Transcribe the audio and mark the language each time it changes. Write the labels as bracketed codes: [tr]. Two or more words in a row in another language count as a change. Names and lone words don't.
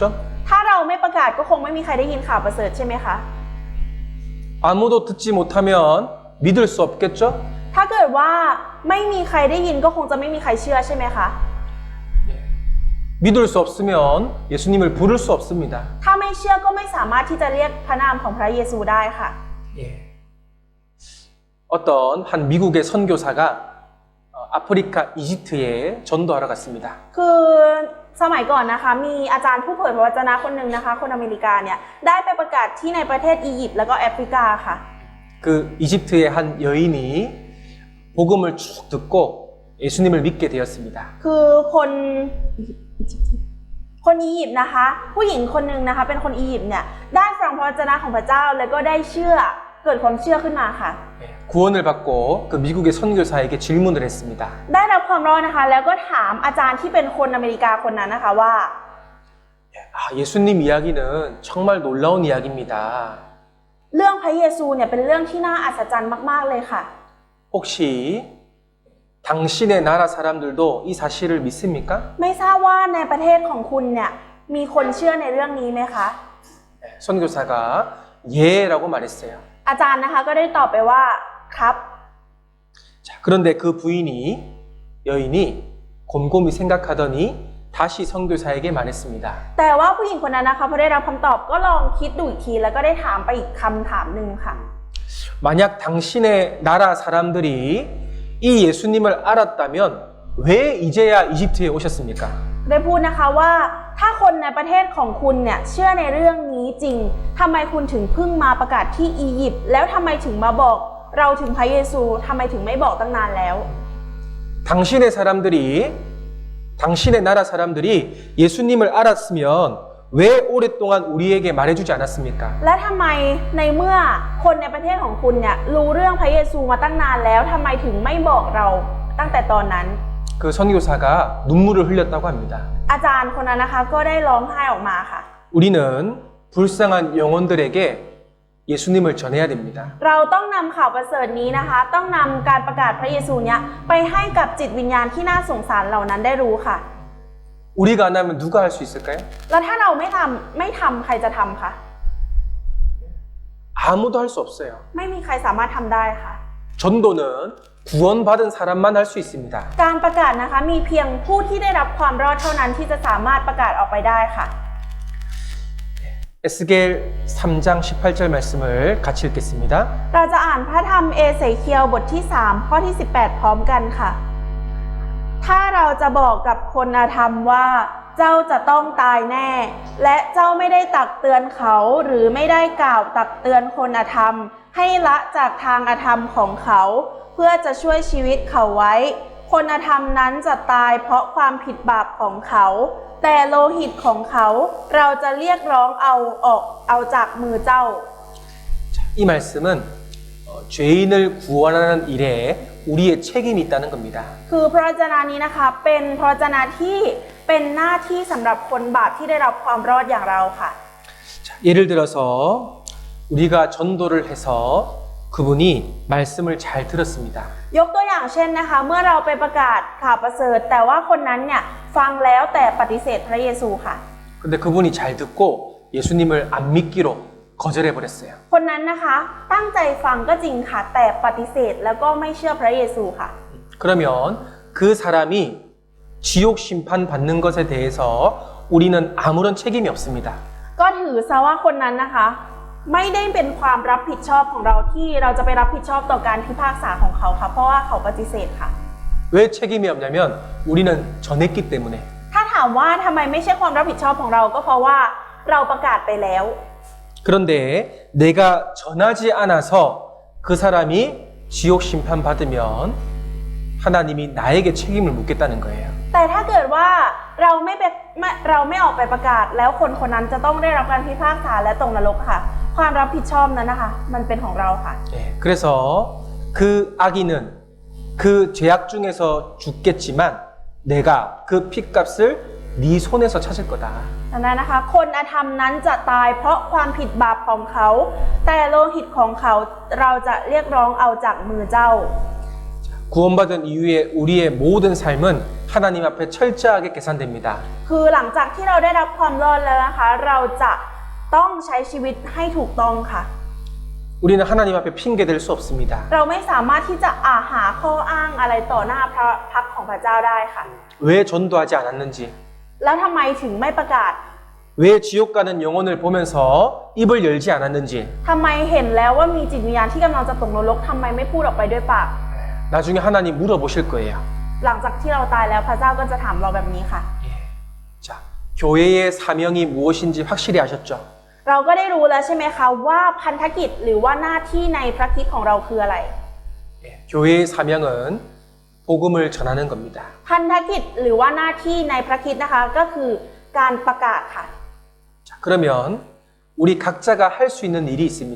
[th] ถ้าเราไม่ประกาศก็คงไม่มีใครได้ยินข่าวประเสริฐใช่ไหมคะ [ko] 아무도 듣지 못하면 믿을 수 없겠죠? [th] ถ้าเกิดว่าไม่มีใครได้ยินก็คงจะไม่มีใครเชื่อใช่ไหมคะ [ko] 믿을 수 없으면 예수님을 부를 수 없습니다. [th] ถ้าไม่เชื่อก็ไม่สามารถที่จะเรียกพระนามของพระเยซูได้ค่ะ [ko] 예. 어떤 한 미국의 선교사가 아프리카 이집트에 전도하러 갔습니다. [th] คือสมัยก่อนนะคะมีอาจารย์ผู้เผยพระวจนะคนหนึ่งนะคะคนอเมริกาเนี่ยได้ไปประกาศที่ในประเทศอียิปต์แล้วก็แอฟริกาค่ะ [ko] 그 이집트의 한 여인이 복음을 쭉 듣고 예수님을 믿게 되었습니다. [th] คือคนอียิปต์นะคะ ผู้หญิงคนหนึ่งนะคะเป็นคนอียิปต์เนี่ยได้ฟังพระวจนะของพระเจ้าแล้วก็ได้เชื่อเกิดความเชื่อขึ้นมาค่ะ [ko] 구원을 받고 그 미국의 선교사에게 질문을 했습니다. [th] ได้รับความรอดนะคะแล้วก็ถามอาจารย์ที่เป็นคนอเมริกาคนนั้นนะคะว่า [ko] 예수님 이야기는 정말 놀라운 이야기입니다. [th] เรื่องพระเยซูเนี่ยเป็นเรื่องที่น่าอัศจรรย์มากๆเลยค่ะ [ko] 혹시 당신의 나라 사람들도 이 사실을 믿습니까? [th] ไม่ทราบว่าในประเทศของคุณเนี่ยมีคนเชื่อในเรื่องนี้ไหมคะ [ko] 선교사가 예라고 말했어요. [th] อาจารย์นะคะก็ได้ตอบไปว่าครับ [ko] 자, 그런데 그 여인이 곰곰이 생각하더니 다시 선교사에게 말했습니다. [th] แต่ว่าผู้หญิงคนนั้นนะคะพอได้รับคำตอบก็ลองคิดดูอีกทีแล้วก็ได้ถามไปอีกคำถามหนึ่งค่ะ [ko] 만약 당신의 나라 사람들이 이 예수님을 알았다면 왜 이제야 이집트에 오셨습니까? [th] ได้พูดนะคะว่าถ้าคนในประเทศของคุณเนี่ยเชื่อในเรื่องนี้จริงทำไมคุณถึงเพิ่งมาประกาศที่อียิปต์แล้วทำไมถึงมาบอกเราถึงพระเยซูทำไมถึงไม่บอกตั้งนานแล้ว [ko] 당신의 나라 사람들이 예수님을 알았으면 왜 오랫동안 우리에게 말해주지 않았습니까? [th] และทำไมในเมื่อคนในประเทศของคุณเนี่ยรู้เรื่องพระเยซูมาตั้งนานแล้วทำไมถึงไม่บอกเราตั้งแต่ตอนนั้น [ko] 그 선교사가 눈물을 흘렸다고 합니다. [th] อาจารย์คนนั้นนะคะก็ได้ร้องไห้ออกมาค่ะ [ko] 우리는 불쌍한 영혼들에게 예수님을 전해야 됩니다. [th] เราต้องนำข่าวประเสริฐนี้นะคะต้องนำการประกาศพระเยซูเนี่ยไปให้กับจิตวิญญาณที่น่าสงสารเหล่านั้นได้รู้ค่ะ [ko] 우리가 안 하면 누가 할 수 있을까요? [th] แล้วถ้าเราไม่ทำใครจะทำคะ [ko] 아무도 할 수 없어요. [th] ไม่มีใครสามารถทำได้ค่ะ [ko] 전도는 구원받은 사람만 할 수 있습니다. [th] การประกาศนะคะมีเพียงผู้ที่ได้รับความรอดเท่านั้นที่จะสามารถประกาศออกไปได้ค่ะ [ko] 에스겔 3장 18절 말씀을 같이 읽겠습니다. [th] เราจะอ่านพระธรรมเอเสเคียลบทที่3ข้อที่18พร้อมกันค่ะ ถ้าเราจะบอกกับคนอธรรมว่าเจ้าจะต้องตายแน่ และเจ้าไม่ได้ตักเตือนเขาหรือไม่ได้กล่าวตักเตือนคนอธรรม ให้ละจากทางอธรรมของเขา เพื่อจะช่วยชีวิตเขาไว้ คนอธรรมนั้นจะตายเพราะความผิดบาปของเขา แต่โลหิตของเขาเราจะเรียกร้องเอาจากมือเจ้า [ko] 이 말씀은 죄인을 구원하는 일에 우리의 책임이 있다는 겁니다. [th] คือพระวจนะนี้นะคะเป็นพระวจนะที่เป็นหน้าที่สำหรับคนบาปที่ได้รับความรอดอย่างเราค่ะ [ko] 자, 예를 들어서 우리가 전도를 해서 그분이 말씀을 잘 들었습니다. [th] ยกตัวอย่างเช่นนะคะเมื่อเราไปประกาศข่าวประเสริฐแต่ว่าคนนั้นเนี่ยฟังแล้วแต่ปฏิเสธพระเยซูค่ะ [ko] 근데 그분이 잘 듣고 예수님을 안 믿기로 거절해 버렸어요. [th] คนนั้นนะคะตั้งใจฟังก็จริงค่ะแต่ปฏิเสธแล้วก็ไม่เชื่อพระเยซูค่ะ [ko] 그러면 그 사람이 지옥 심판 받는 것에 대해서 우리는 아무런 책임이 없습니다. [th] ก็ถือซะว่าคนนั้นนะคะไม่ได้เป็นความรับผิดชอบของเราที่เราจะไปรับผิดชอบต่อการพิพากษาของเขาค่ะเพราะว่าเขาปฏิเสธค่ะ [ko] 왜 책임이 없냐면 우리는 전했기 때문에. [th] ถ้าถามว่าทำไมไม่ใช่ความรับผิดชอบของเราก็เพราะว่าเราประกาศไปแล้ว [ko] 그런데 내가 전하지 않아서 그 사람이 지옥 심판 받으면 하나님이 나에게 책임을 묻겠다는 거예요. [th] แต่ถ้าเกิดว่าเราไม่ออกไปประกาศ แล้วคนคนนั้นจะต้องได้รับการพิพากษาและตกนรกค่ะ ความรับผิดชอบนั้นนะคะ มันเป็นของเราค่ะ [ko] 예, 그래서 그 악인은 그 죄악 중에서 죽겠지만 내가 그 핏값을 네 손에서 찾을 거다. [th] ดังนั้นนะคะ คนอธรรมนั้นจะตายเพราะความผิดบาปของเขา แต่โลหิตของเขาเราจะเรียกร้องเอาจากมือเจ้า [ko] 구원받은 이후에 우리의 모든 삶은 하나님 앞에 철저하게 계산됩니다. [th] คือหลังจากที่เราได้รับความรอดแล้วนะคะ เราจะต้องใช้ชีวิตให้ถูกต้องค่ะ [ko] 우리는 하나님 앞에 핑계 댈 수 없습니다. [th] เราไม่สามารถที่จะหาข้ออ้างอะไรต่อหน้าพระพักตร์ของพระเจ้าได้ค่ะ [ko] 왜 전도하지 않았는지, [th] แล้วทำไมถึงไม่ประกาศ [ko] 왜 지옥 가는 영혼을 보면서 입을 열지 않았는지, [th] ทำไมเห็นแล้วว่ามีจิตวิญญาณที่กำลังจะตกนรกทำไมไม่พูดออกไปด้วยปาก [ko] 나중에 하나님 물어보실 거예요. [th] หลังจากที่เราตายแล้วพระเจ้าก็จะถามเราแบบนี้ค่ะ [ko] 예. 자, 교회의 사명이 무엇인지 확실히 아셨죠? [th] เราก็ได้รู้แล้วใช่ไหมคะว่าพันธกิจหรือว่าหน้าที่ในพระคริสต์ของเราคืออะไร [ko] 예. 교회의 사명은 복음을 전하는 겁니다. [th] พันธกิจหรือว่าหน้าที่ในพระคริสต์นะคะก็คือการประกาศค่ะ [ko] 자, 그러면 우리 각자가 할 수 있는 일이 있습니다.